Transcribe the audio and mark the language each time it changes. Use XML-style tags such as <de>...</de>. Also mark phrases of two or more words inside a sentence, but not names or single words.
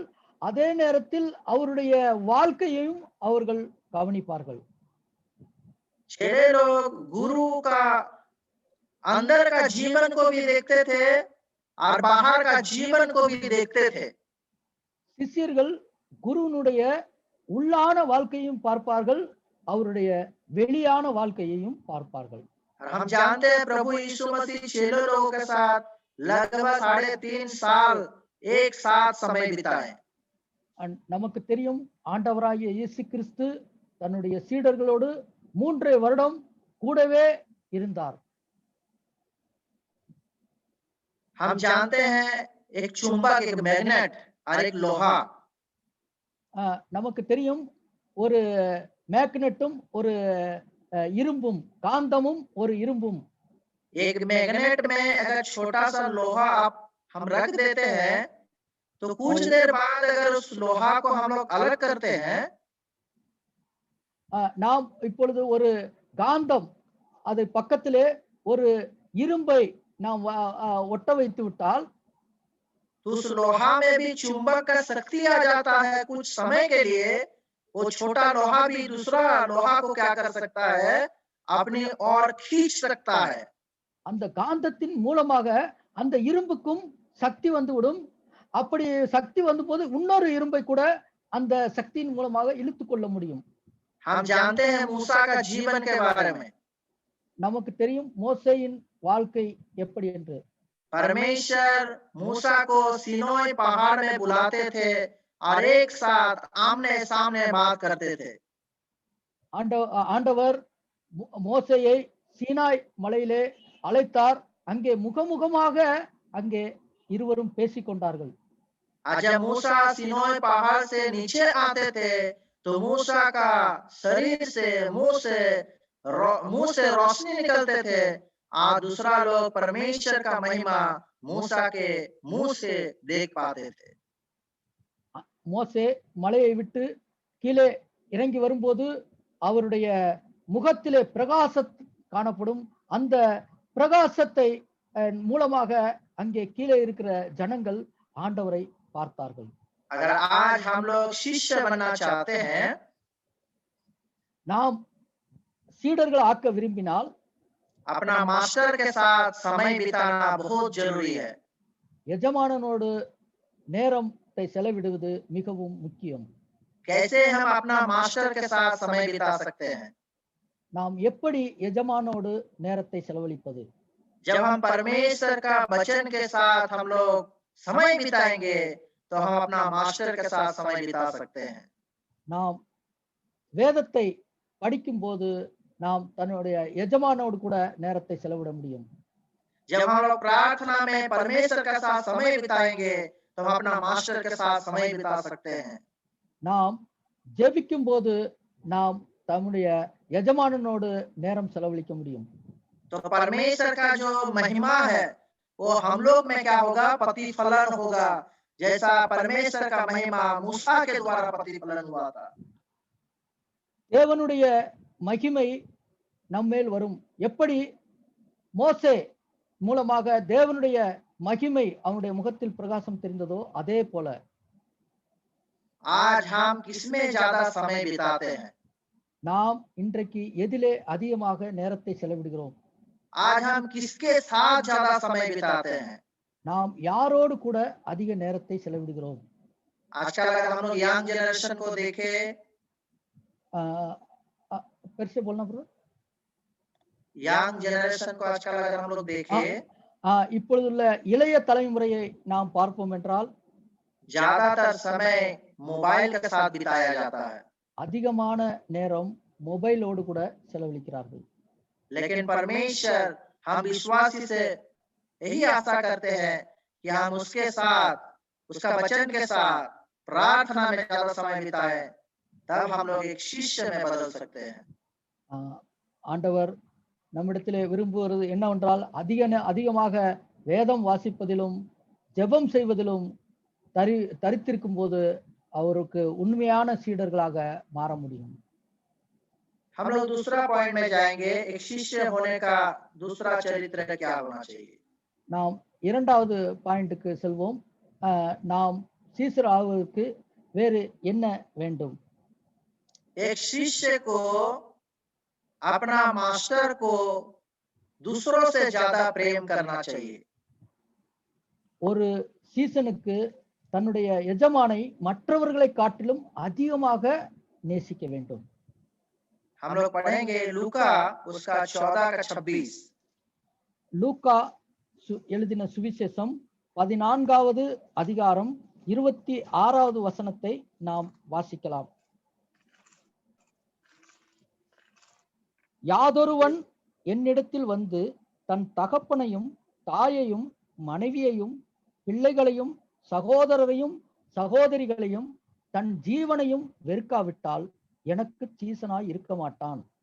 <ta>அதே நேரத்தில் அவருடைய வாழ்க்கையையும் அவர்கள் கவனிப்பார்கள்.</ta> <hi>चेले लोग गुरु का अंदर का जीवन को भी देखते थे और बाहर का जीवन को भी देखते थे।</hi> <ta>சிஷ்யர்கள் குருவினுடைய உள்ளான வாழ்க்கையையும் பார்ப்பார்கள், அவருடைய வெளியான வாழ்க்கையையும் பார்ப்பார்கள்.</ta> <hi>और हम जानते हैं प्रभु यीशु मसीह चेले लोगों के साथ लगभग 3.5 साल एक साथ समय बिताए।</hi> <ta>நமக்கு தெரியும் ஆண்டவராகிய இயேசு கிறிஸ்து தன்னுடைய சீடர்களோடு 3 வருடம் கூடவே இருந்தார்.</ta> <hi>हम जानते हैं एक चुंबक, एक मैग्नेट और एक लोहा।</hi> <ta>நமக்கு தெரியும் ஒரு மேக்னெட்டும் ஒரு இரும்பும், காந்தமும் ஒரு இரும்பும்.</ta> <hi>एक मैग्नेट में अगर छोटा सा लोहा आप हम रख देते हैं तो कुछ देर बाद अगर उस लोहा को हम लोग अलग करते हैं,</hi> <ta>நாம் இப்பொழுது ஒரு காந்தம் அதை பக்கத்திலே ஒரு இரும்பை நாம் ஒட்ட வைத்து விட்டால்</ta> <hi>तो उस लोहा में भी चुंबक का शक्ति आ जाता है। कुछ समय के लिए वो छोटा लोहा भी दूसरा लोहा को क्या कर सकता है, अपनी ओर खींच सकता है।</hi> <ta>அந்த காந்தத்தின் மூலமாக அந்த இரும்புக்கும் சக்தி வந்துவிடும். அப்படி சக்தி வந்தபோது இன்னொரு இரும்பை கூட அந்த சக்தியின் மூலமாக இழுத்துக் கொள்ள முடியும்.</ta> <hi>हम जानते हैं मूसा का जीवन के बारे में।</hi> <ta>நமக்கு தெரியும் மோசேயின் வாழ்க்கை எப்படி என்று.</ta> <hi>परमेश्वर मूसा को सीनोई पहाड़ में बुलाते थे और एक साथ आमने सामने बात करते थे।</hi> <ta>ஆண்டவர் மோசேயை சீனாய் மலையிலே அழைத்தார். அங்கே முகமுகமாக அங்கே இருவரும் பேசிக் கொண்டார்கள்.</ta> <hi>जब मूसा सीनोई पहाड़ से नीचे आते थे तो मूसा का शरीर से मुंह से रोशनी निकलते थे और दूसरा लोग परमेश्वर का महिमा मूसा के मुंह से देख पाते थे।</hi> <ta>மோசே மலையை விட்டு கீழே இறங்கி வரும்போது அவருடைய முகத்திலே பிரகாசம் காணப்படும். அந்த பிரகாசத்தை மூலமாக அங்கே கீழே இருக்கிற ஜனங்கள் ஆண்டவரை பார்த்தார்கள்.</ta> <hi>अगर आज हम लोग शिष्य बनना चाहते हैं,</hi> <ta>நாம் சீடர்கள் ஆக்க விரும்பினால்</ta> <hi>अपना मास्टर के साथ समय बिताना बहुत जरूरी है।</hi> <ta>எஜமானனோடு நேரத்தை செலவிடுவது மிகவும் முக்கியம்.</ta> <hi>कैसे हम अपना मास्टर के साथ समय बिता सकते हैं?</hi> <ta>நாம் எப்படி எஜமானோடு நேரத்தை செலவழிப்பது?</ta> <hi>जब हम परमेश्वर का वचन के साथ हम लोग समय बिताएंगे तो हम अपना मास्टर के साथ समय बिता सकते हैं।</hi> <ta>நாம் வேதத்தை படிக்கும் போது நாம் தன்னுடைய எஜமானோடு கூட நேரத்தை செலவிட முடியும்.</ta> <hi>जब हम लोग प्रार्थना में परमेश्वर के साथ समय बिताएंगे तो हम अपना मास्टर के साथ समय बिता सकते हैं।</hi> <ta>நாம் ஜெபிக்கும் போது நாம் தம்முடைய எஜமானனோடு நேரம் செலவழிக்க முடியும்.</ta> <hi>तो परमेश्वर का जो महिमा है वो हम लोग में क्या होगा, प्रतिफलन होगा, जैसा परमेश्वर का महिमा मूसा के द्वारा प्रतिफलन हुआ था।</hi> <ta>தேவனுடைய மகிமை நம்மேல் வரும். எப்படி மோசே மூலமாக தேவனுடைய மகிமை அவனுடைய முகத்தில் பிரகாசம் தெரிந்ததோ அதே போல</ta> <hi>आज हम किसमें ज्यादा समय बिताते हैं?</hi> <ta>நாம் இன்றைக்கு எதிலே அதிகமாக நேரத்தை செலவிடுகிறோம்?</ta> <hi>आज हम किसके साथ ज्यादा समय बिताते हैं?</hi> <ta>நாம் யாரோடு கூட அதிக நேரத்தை செலவிடுகிறோம்?</ta> <hi>आजकल अगर हम लोग</hi> <en>young generation</en> <hi>को देखें, फिर से बोलना ब्रो.</hi> <en>young generation</en> <hi>को आजकल अगर हम लोग देखें,</hi> <ta>இப்பொழுதுள்ள இளைய தலைமுறையை நாம் பார்ப்போம் என்றால்</ta> <hi>ज्यादातर समय मोबाइल के साथ बिताया जाता है।</hi> <ta>அதிகமான நேரம் மொபைலோடு கூட செலவழிக்கிறார்கள்.</ta> <hi>लेकिन परमेश्वर, हम विश्वासी से यही आशा करते हैं कि हम उसके साथ, उसका वचन के साथ प्रार्थना में ज्यादा समय बिताएं, तब हम लोग एक शिष्य में बदल सकते हैं।</hi> <ta>ஆண்டவர் நம்மிடத்திலே விரும்புவது என்னவென்றால் அதிகமாக வேதம் வாசிப்பதிலும் ஜெபம் செய்வதிலும் தரித்திருக்கும் போது அவருக்கு உண்மையான சீடர்களாக மாற முடியும்.</ta> <hi>हम लोग दूसरा पॉइंट में जाएंगे, एक शिष्य होने का दूसरा चरित्र क्या होना चाहिए।</hi> <ta>நாம் இரண்டாவது பாயிண்ட்டுக்கு செல்வோம். நாம் சீசர் ஆவதற்கு வேறு என்ன வேண்டும்?</ta> <hi>एक शिष्य को अपना मास्टर को दूसरों से ज्यादा प्रेम करना चाहिए।</hi> <ta>ஒரு சீசனுக்கு தன்னுடைய எஜமானை மற்றவர்களை காட்டிலும் அதிகமாக நேசிக்க வேண்டும்.</ta> <hi>हम लोग पढ़ेंगे लूका उसका 14 का 26।</hi> <ta>லூக்கா எழுதின சுவிசேஷம் 14வது அதிகாரம் 26வது வசனத்தை நாம் வாசிக்கலாம். யாதொருவன் என்னிடத்தில் வந்து தன் தகப்பனையும் தாயையும் மனைவியையும் பிள்ளைகளையும் சகோதரரையும் சகோதரிகளையும் தன் ஜீவனையும் வெறுக்காவிட்டால் எனக்கு சீசனாய் இருக்க மாட்டான்.</ta>